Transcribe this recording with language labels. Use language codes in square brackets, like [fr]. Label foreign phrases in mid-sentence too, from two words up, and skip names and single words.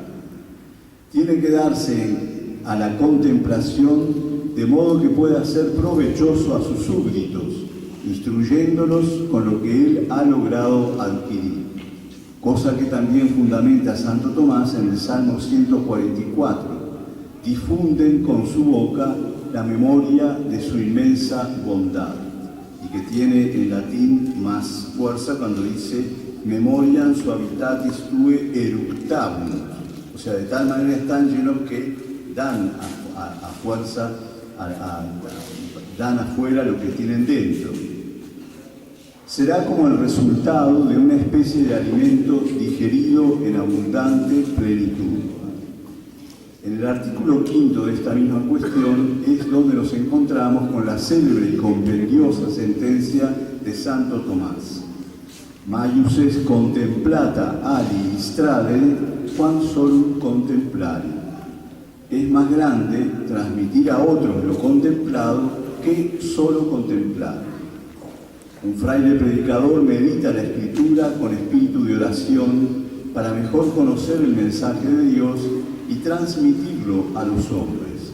[es] Tiene que darse a la contemplación de modo que pueda ser provechoso a sus súbditos, instruyéndolos con lo que él ha logrado adquirir, cosa que también fundamenta Santo Tomás en el Salmo 144. Difunden con su boca la memoria de su inmensa bondad, y que tiene en latín más fuerza cuando dice [la] memoriam suavitatis tue eructabum, [es] o sea, de tal manera están llenos que dan a fuerza, dan afuera lo que tienen dentro. Será como el resultado de una especie de alimento digerido en abundante plenitud. En el artículo 5 de esta misma cuestión es donde nos encontramos con la célebre y compendiosa sentencia de Santo Tomás. [la] Maius est contemplata ali istradere quam solum contemplare. [es] Es más grande transmitir a otros lo contemplado que solo contemplar. Un fraile predicador medita la Escritura con espíritu de oración para mejor conocer el mensaje de Dios y transmitirlo a los hombres.